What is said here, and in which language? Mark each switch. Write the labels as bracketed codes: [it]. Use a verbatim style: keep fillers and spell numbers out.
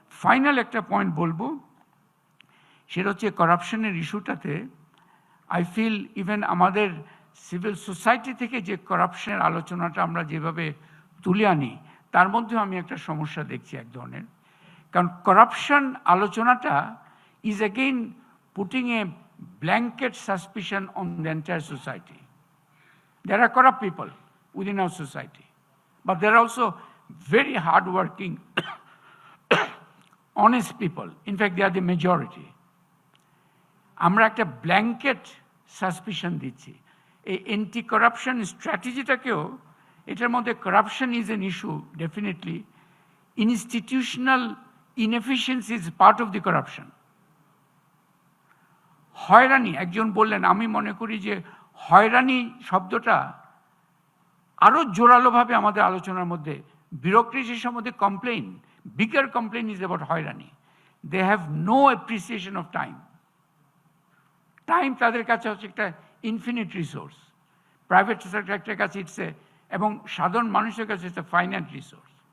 [bn] Final একটা point বলবো, সেটা হচ্ছে করাপশনের ইস্যুটাতে [en] I feel even [bn] আমাদের সিভিল সোসাইটি থেকে যে করাপশনের আলোচনাটা আমরা যেভাবে তুলে আনি, তার মধ্যেও আমি একটা সমস্যা দেখছি এক ধরনের, কারণ করাপশন আলোচনাটা [en] Is again putting a blanket suspicion on the entire society. There are corrupt people within our society, but there are also very hard-working, honest people. In fact, they are the majority. [bn] আমরা একটা blanket suspicion দিচ্ছি। এই anti corruption স্ট্র্যাটেজিটাকেও, এটার মধ্যে corruption [en] Is an issue, definitely. Institutional inefficiency is part of the corruption. [bn] হয়রানি, একজন বললেন, আমি মনে করি যে হয়রানি শব্দটা আরো জোরালোভাবে আমাদের আলোচনার মধ্যে, বিউরোক্রেসি সম্বন্ধে complain, [en] bigger complain is about [bn] হয়রানি। [en] They have no appreciation of time. Time [bn] তাদের কাছে হচ্ছে একটা [en] infinite resource, private সেক্টরের কাছে it's a, [bn] এবং সাধারণ মানুষের কাছে [en] It's a finite resource.